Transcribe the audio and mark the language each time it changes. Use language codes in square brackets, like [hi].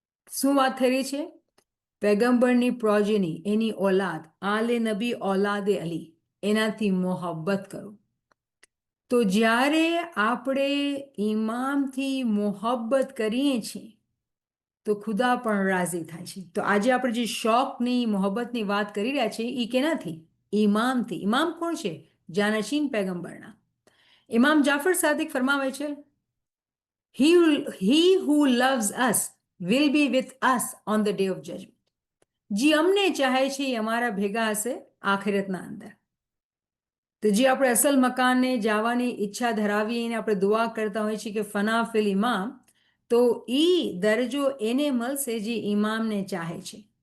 [gu] શું વાત થઈ રહી છે? પૈગંબરની પ્રોજેની, એની ઓલાદ, આલે નબી ઓલાદે અલી, એનાથી મોહબ્બત કરો. તો જ્યારે આપણે ઇમામથી મોહબ્બત કરીએ છીએ તો ખુદા પણ રાજી થાય છે. તો આજે આપણે જે શોખની મોહબ્બતની વાત કરી રહ્યા છીએ એ કેનાથી? ઇમામથી. ઇમામ કોણ છે? જાનશીન પૈગંબરના. [en] ઇમામ Jafar Sadiq [gu] ફરમાવે છે, [en] he who loves us will be with us on the day of judgment. [gu] જે અમને ચાહે છે એ અમારા ભેગા હશે આખિરતના અંદર. તો જે આપણે અસલ મકાનને જવાની ઈચ્છા ધરાવીએ અને આપણે દુઆ કરતા હોઈએ છીએ કે ફના ફિલ ઇમામ, તો એ દરજ્જો એને મળશે જે ઇમામને ચાહે છે.